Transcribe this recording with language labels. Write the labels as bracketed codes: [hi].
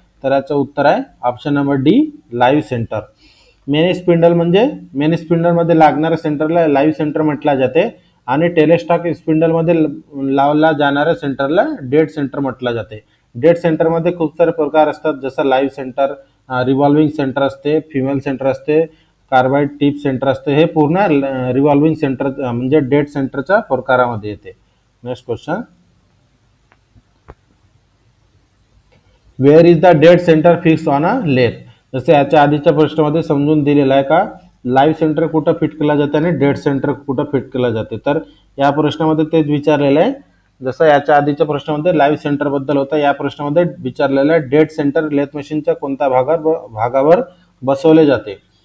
[mr] तर याचं उत्तर आहे option number D, live centre. Main स्पिंडलमध्ये लागणाऱ्या सेंटरला लाईव्ह सेंटर म्हटलं जाते आणि टेलेस्टॉक स्पिंडलमध्ये लावला जाणाऱ्या सेंटरला डेड सेंटर म्हटलं जाते. डेड सेंटरमध्ये खूप सारे प्रकार असतात, जसं लाईव्ह सेंटर, रिव्हॉल्विंग सेंटर असते, फिमेल सेंटर असते, कार्बाइड टिप सेंटर असते. हे पूर्ण रिव्हॉल्विंग सेंटर म्हणजे डेड सेंटरच्या प्रकारामध्ये येते. [en] Next question, where is the dead centre fix on a lathe. [mr] जसे याच्या आधीच्या प्रश्नामध्ये समजून दिलेलं आहे का लाईव्ह सेंटर कुठं फिट केला जाते आणि डेड सेंटर कुठं फिट केला जाते. तर या प्रश्नामध्ये तेच विचारलेलं आहे. जसं याच्या आधीच्या प्रश्नामध्ये लाईव्ह सेंटर बद्दल होता, या प्रश्नामध्ये विचारलेलं आहे डेड सेंटर लेथ मशीनच्या कोणत्या भागावर बसवले जाते.